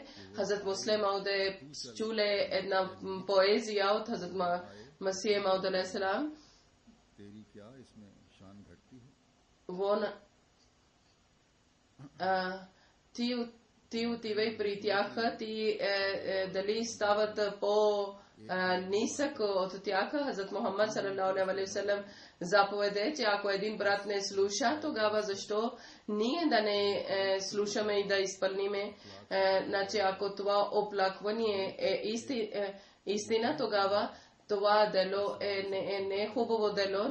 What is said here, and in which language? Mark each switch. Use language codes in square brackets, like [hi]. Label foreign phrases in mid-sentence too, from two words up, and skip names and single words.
[bg] Хазрат Муслим Мауд е чуле една поезия от Хазрат Масих Мауд алейхиссалам. Ти отивай при тях, ти дали стават по-нисък от тях. Хазрат Мухаммад [ar] صلى الله عليه وسلم [bg] заповеде, че ако един брат не слуша, тогава защо ние да не слушаме и да изпълниме? Значи ако това оплакване е истина, тогава това дело не е хубаво дело.